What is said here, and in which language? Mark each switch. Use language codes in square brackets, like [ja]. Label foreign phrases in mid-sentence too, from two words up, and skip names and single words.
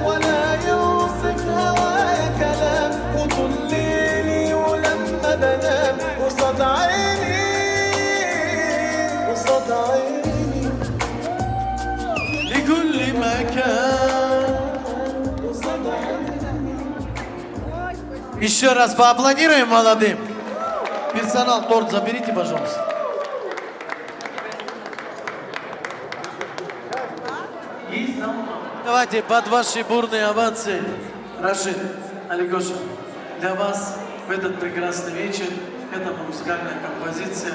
[ar] ولا يوصف هوايا كلام وطول ليلي ولما بنام قصاد عيني قصاد عيني لكل مكان. [ru] Еще раз поаплодируем молодым. Персонал, торт заберите, пожалуйста. Давайте под ваши бурные овации, Рашид, Алигоша, для вас в этот прекрасный вечер, эта музыкальная композиция.